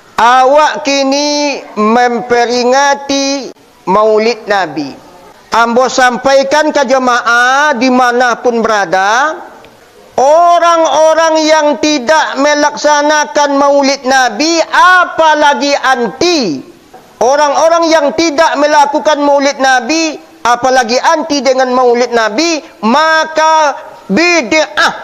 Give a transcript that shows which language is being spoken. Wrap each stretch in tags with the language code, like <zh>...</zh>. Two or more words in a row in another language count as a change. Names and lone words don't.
<min>awak kini memperingati maulid Nabi.</min> <id>Ambo sampaikan ke jemaah dimanapun berada, orang-orang yang tidak melaksanakan maulid Nabi, apalagi anti. Orang-orang yang tidak melakukan maulid Nabi, apalagi anti dengan maulid Nabi, maka bid'ah.</id>